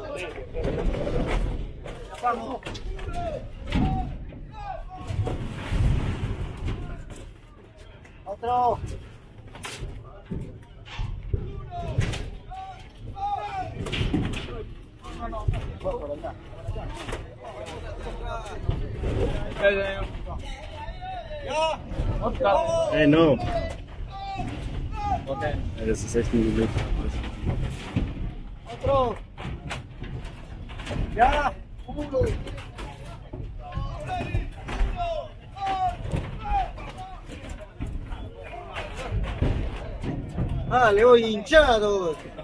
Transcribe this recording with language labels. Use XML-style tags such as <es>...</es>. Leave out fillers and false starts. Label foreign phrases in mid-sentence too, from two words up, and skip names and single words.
<es>Vamos. Otro. Hey, no. Okay.</es> <de>Ja, das ist echt ein Gewicht.</de> <es>Otro. Ya. Vale, voy hinchados.</es>